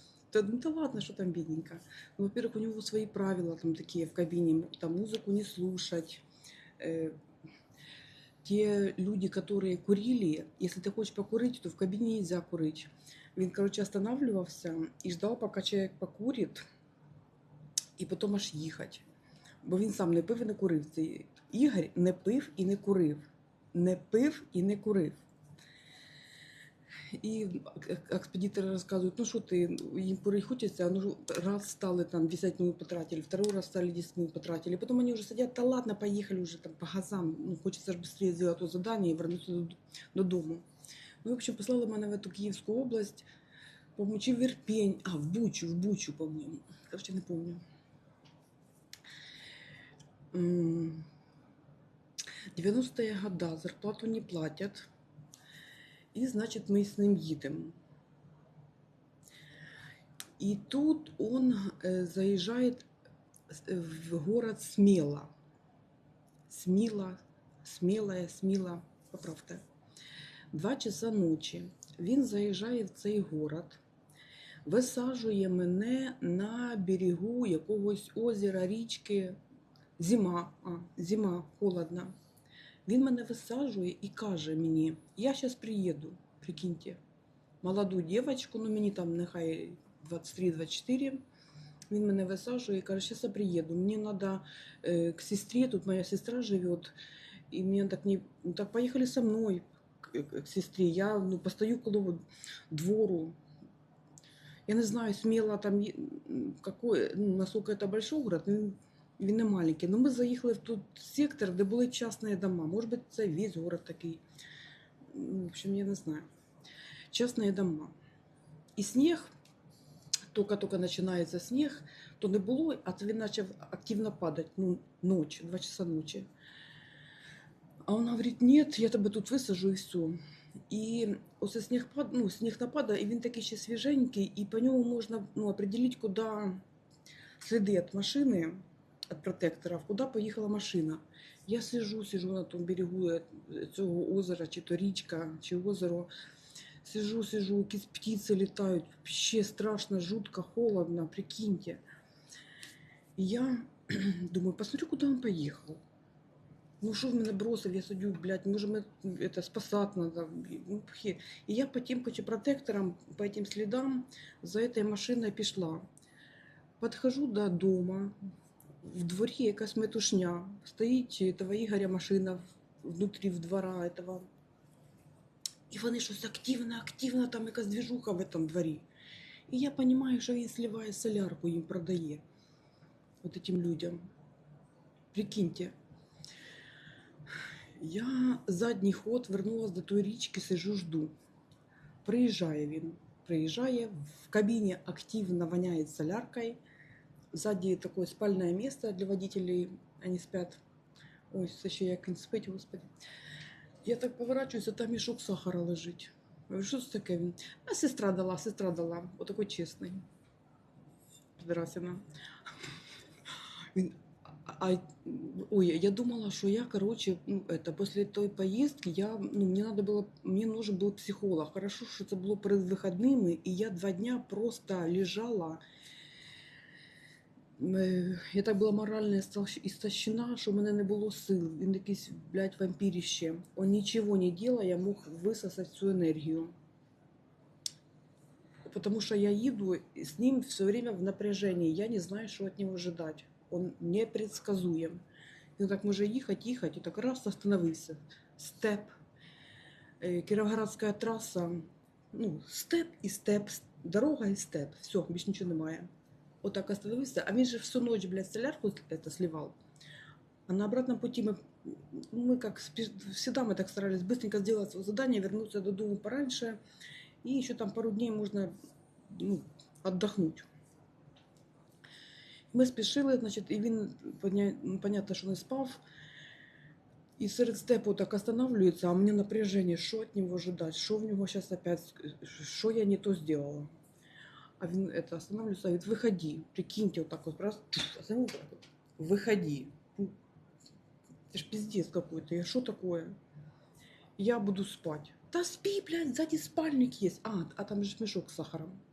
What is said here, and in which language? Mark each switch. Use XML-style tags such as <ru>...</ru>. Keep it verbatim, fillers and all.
<ru>Да, ну да ладно, что там бедненько. Ну, во-первых, у него свои правила там такие в кабине, там музыку не слушать, э, те люди, которые курили, если ты хочешь покурить, то в кабине нельзя курить. Він, короче, останавливался и ждал, пока человек покурит, и потом аж їхать.</ru> <uk>Бо він сам не пив і не курив. Цей Ігор не пив і не курив. Не пив і не курив. І ек- експедитори розказують, ну що ти, їм курить хочеться,</uk> <ru>а ну ж раз стали там десять минут потратили, второй раз стали десять минут потратили, потом они уже сидят, да ладно, поехали уже там по газам, ну хочется же быстрее сделать то задание и вернуться дод- додому. Ну, в общем, послали мене в эту Київську область, помочи в Ірпінь, а, в Бучу, в Бучу, по-моєму, короче, не помню. М, девяностые года, зарплату не платят, и, значит, мы с ним едем. И тут он э, заезжает с- э, в город Смела.</ru> <uk>Сміла, смілая, сміла, поправте. Два часа ночі він заїжджає в цей город, висаджує мене на берегу якогось озера, річки. Зима, а, зима, холодно. Він мене висаджує і каже мені, я зараз приїду, прикиньте, молоду дівчинку, ну мені там нехай двадцять три двадцять чотири, він мене висаджує і каже, зараз я приїду, мені треба э,</uk> <ru>к сестре, тут моя сестра живет, и мне так не... Ну, так поехали со мной к, к- к сестре,</ru> <uk>я ну, постою коло двору, я не знаю, смело там, є- м, какой, ну, насколько это большой город, ну, він не маленький, но ми заїхали в тот сектор, де були частні дома, може бути це весь город такий, М, в общем, я не знаю, частні дома. І сніг, только-только починається сніг, то не було, а то він почав активно падати, ну, ночі, два часа ночі.</uk> <ru>А он говорит, нет, я тебе тут висажу і все.</ru> <uk>І оце сніг, пад- ну, сніг нападає, і він такий ще свіженький, і по ньому можна ну, определити, куди сліди від машини, від протектора, куди поїхала машина. Я сижу, сижу на тому берегу е, цього озера, чи то річка, чи озеро. Сижу, сижу, якісь птиці літають, ще страшно, жутко, холодно, прикиньте. І я думаю, посмотрю, куди він поїхав. Ну що в мене бросив, я сидю, блядь, може ми это, спасати надо. Ну, пхе. І я по тим короче, протекторам, по этим слідам за этой машиной пішла. Подхожу до дома, в дворі якась метушня, стоїть этого Ігоря машина внутрі в двора этого. І вони щось активно, активно, там якась движуха в этом дворі. І я розумію, що він сливає солярку, їм продає. От этим людям. Прикиньте. Я задній ход вернулась до тої річки, сижу, жду. Приїжджає він. Приїжджає, в кабіні активно воняє соляркою.</uk> <ru>Сзади такое спальное место для водителей, они спят. Ой, еще я кінь спить, господи. Я так поворачиваюсь, а там мішок сахара лежить. Я говорю, що це таке?</ru> <uk>Він, а сестра дала, сестра дала. Отакий чесний. Підрасина.</uk> <ru>Він, а, а- ой, я думала, що я, короче, ну, это, после той поездки я, ну, мне надо было, мне нужен был психолог. Хорошо, что это было перед выходными, и я два дня просто лежала.</ru> <uk>Е, Я так була морально істощ- істощена, що в мене не було сил. Він якийсь, блядь, вампірище. Он нічого не делал, я мог висосати всю енергію.</uk> <ru>Потому что я еду с ним все время в напряжении. Я не знаю, что от него ожидать. Он непредсказуем.</ru> <uk>Ну, так може їхати, їхати, і так раз остановився. Степ. Е, Кіровоградська траса. Ну, степ і степ, с- дорога і степ. Все, більше нічого немає. Отак остановився. А він же всю ночь, блядь, солярку это сливав.</uk> <ru>А на обратном пути мы, мы как спе- всегда мы так старались быстренько сделать свое задание, вернуться до дома пораньше, и еще там пару дней можно, ну, отдохнуть.</ru> <uk>Ми спішили, значить, і він поня- ну, понятно, що не спав. І серед степу так останавливается, а у мене напряження, що від нього ожидати, що в нього зараз опять, ск- що я не то сделала.</uk> <ru>А він это, останавливается, говорит, выходи, прикиньте, вот так вот, раз, остановился, так вот, выходи. Ну, это ж пиздец какой-то, я что такое? Я буду спать. Да спи, блядь, сзади спальник есть. А, а там же мешок с сахаром.</ru>